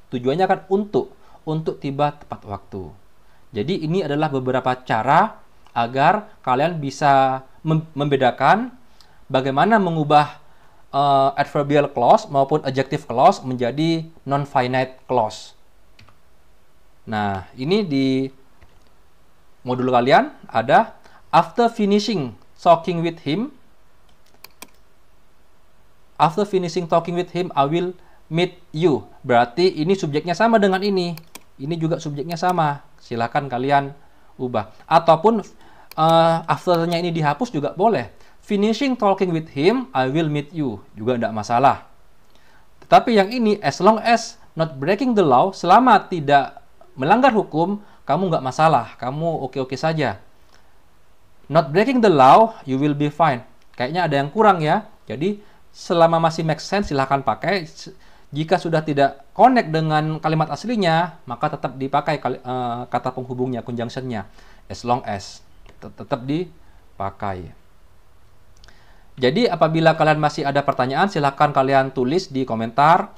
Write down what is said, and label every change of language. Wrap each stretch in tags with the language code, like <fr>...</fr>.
<id>Tujuannya kan untuk tiba tepat waktu. Jadi ini adalah beberapa cara agar kalian bisa membedakan bagaimana mengubah adverbial clause maupun adjective clause menjadi non-finite clause. Nah, ini di modul kalian ada</id> <en>after finishing talking with him. After finishing talking with him, I will meet you.</en> <id>Berarti ini subjeknya sama dengan ini. Ini juga subjeknya sama. Silakan kalian ubah. Ataupun after-nya ini dihapus juga boleh.</id> <en>Finishing talking with him, I will meet you.</en> <id>Juga tidak masalah. Tetapi yang ini,</id> <en>as long as not breaking the law,</en> <id>selama tidak melanggar hukum, kamu nggak masalah. Kamu oke-oke saja.</id> <en>Not breaking the law, you will be fine.</en> <id>Kayaknya ada yang kurang ya. Jadi, selama masih make sense, silahkan pakai. Jika sudah tidak connect dengan kalimat aslinya, maka tetap dipakai kata penghubungnya, conjunctionnya. As long as. Tetap dipakai. Jadi, apabila kalian masih ada pertanyaan, silahkan kalian tulis di komentar.</id>